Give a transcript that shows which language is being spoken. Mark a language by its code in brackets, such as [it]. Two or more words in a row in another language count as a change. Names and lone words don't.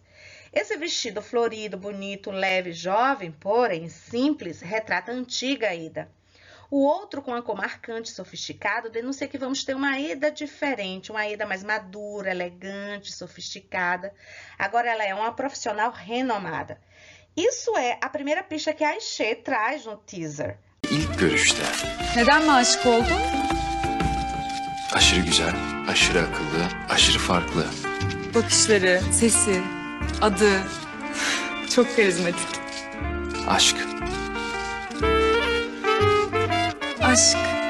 [pt] Esse vestido florido, bonito, leve, jovem, porém simples, retrata a antiga Eda. O outro, com a cor marcante e sofisticado, denuncia que vamos ter uma Eda diferente, uma Eda mais madura, elegante, sofisticada. Agora ela é uma profissional renomada. Isso é a primeira pista que a Aishe traz no teaser. [tr] İlk görüşte Neden mi aşık oldun? aşırı güzel, aşırı akıllı, aşırı farklı. Bakışları, sesi, adı. Çok karizmatik. Aşk. Aşk.